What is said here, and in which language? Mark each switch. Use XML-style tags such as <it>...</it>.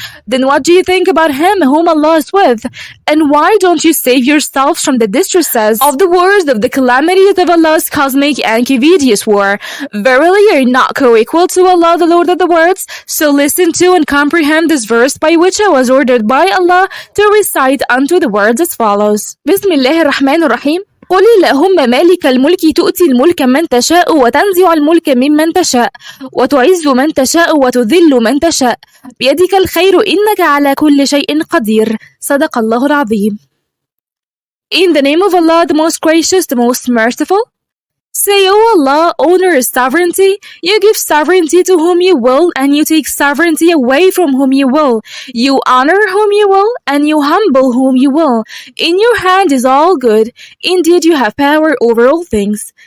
<en>Then what do you think about him whom Allah is with? And why don't you save yourselves from the distresses of the wars of the calamities of Allah's cosmic and covetous war? Verily you are not co-equal to Allah, the Lord of the worlds. So listen to and comprehend this verse by which I was ordered by Allah to recite unto the words as follows.</en> <ar>Bismillahir Rahmanir Rahim. قل اللهم مالك الملك تؤتي الملك من تشاء وتنزع الملك ممن تشاء وتعز من تشاء وتذل من تشاء بيدك الخير إنك على كل شيء قدير صدق الله العظيم.</ar> <en>In the name of Allah, the most gracious, the most merciful. Say, O Allah, owner of sovereignty, you give sovereignty to whom you will, and you take sovereignty away from whom you will. You honor whom you will, and you humble whom you will. In your hand is all good. Indeed, you have power over all things.</en>